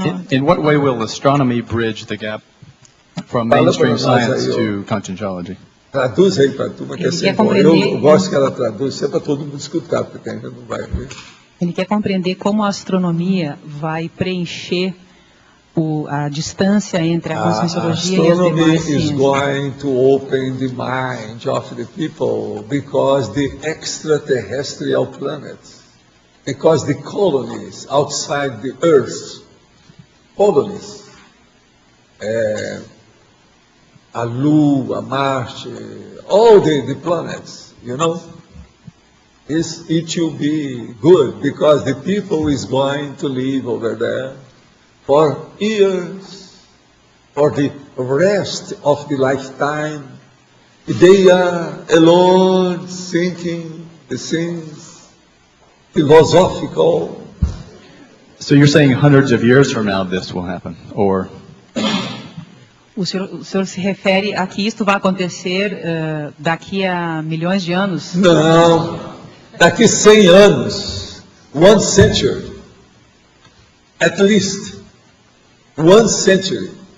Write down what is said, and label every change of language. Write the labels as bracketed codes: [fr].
[en] In what way will astronomy bridge the gap from mainstream science to conscienciology? [pt] Traduz aí para a turma, que é sempre bom. Eu gosto que ela traduz, sempre para todo mundo escutar, porque ainda não vai ver. Ele quer compreender como a astronomia vai preencher a distância entre a conscienciologia e as demais ciências. [en] Astronomy is going to open the mind of the people because the extraterrestrial planets, because the colonies outside the Earth, colonies, [pt] a Lua, Marte, [en] all the planets, you know, it will be good because the people is going to live over there for years, for the rest of the lifetime, They are alone thinking the things philosophical. So you're saying hundreds of years from now this will happen, or? [pt] O senhor se refere a que isto vai acontecer daqui a milhões de anos? Não, daqui 100 anos, [en] 1 century, at least, 1 century.